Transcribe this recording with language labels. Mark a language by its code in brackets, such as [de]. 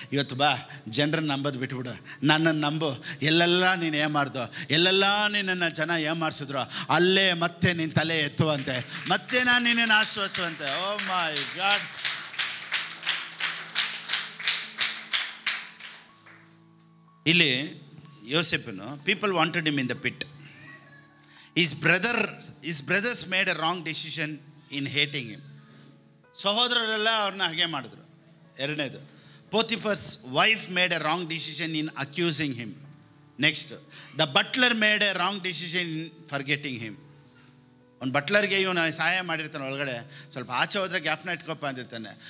[kn] ಇವತ್ತು ಬಾ, ಜನರನ್ನು ನಂಬೋದು ಬಿಟ್ಬಿಡು, ನನ್ನನ್ನು ನಂಬು. ಎಲ್ಲೆಲ್ಲ ನೀನು ಏಮಾರ್ದೋ, ಎಲ್ಲೆಲ್ಲ ನಿನ್ನನ್ನು ಜನ ಏಮಾರಿಸಿದ್ರು, ಅಲ್ಲೇ ಮತ್ತೆ ನಿನ್ನ ತಲೆ ಎತ್ತುವಂತೆ, ಮತ್ತೆ ನಾನು ನಿನ್ನನ್ನು ಆಶ್ವಾಸುವಂತೆ. [en] Oh my God. [kn] ಇಲ್ಲಿ ಯೋಸೆಫನು, [en] People wanted him in the pit. His brothers made a wrong decision in hating him. [kn] ಸಹೋದರರೆಲ್ಲ ಅವ್ರನ್ನ ಹಾಗೆ ಮಾಡಿದ್ರು. [en] ಎರಡನೇದು, Potiphar's wife made a wrong decision in accusing him. Next, the butler made a wrong decision in forgetting him. [kn] ಒಂದು ಬಟ್ಲರ್ಗೆ ಇವನು ಸಹಾಯ ಮಾಡಿರ್ತಾನೆ ಒಳಗಡೆ, ಸ್ವಲ್ಪ ಆಚೆ ಹೋದ್ರೆ ಜ್ಞಾಪನ ಇಟ್ಕೊಪ್ಪ ಅಂದಿರ್ತಾನೆ.